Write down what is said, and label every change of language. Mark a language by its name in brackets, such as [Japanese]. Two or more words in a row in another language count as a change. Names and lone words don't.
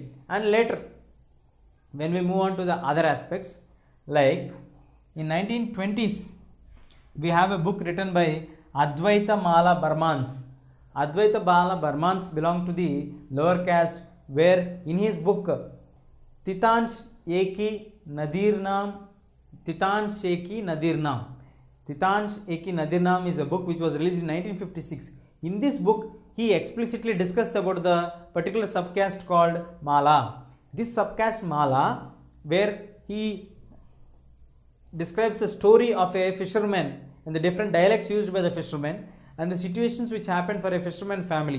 [English] And later, when we move on to the other aspects, like in 1920s, we have a book written by Advaita Mala Burmans. Advaita Mala Burmans belong to the lower caste, where in his book Titansh Eki Nadirnam, Titansh Eki Nadirnam. Titansh Eki Nadirnam is a book which was released in 1956. In this book, he explicitly discussed about the particular subcaste called Mala. This subcaste Mala, where he describes the story of a fisherman and the different dialects used by the fishermen and the situations which happened for a fisherman family.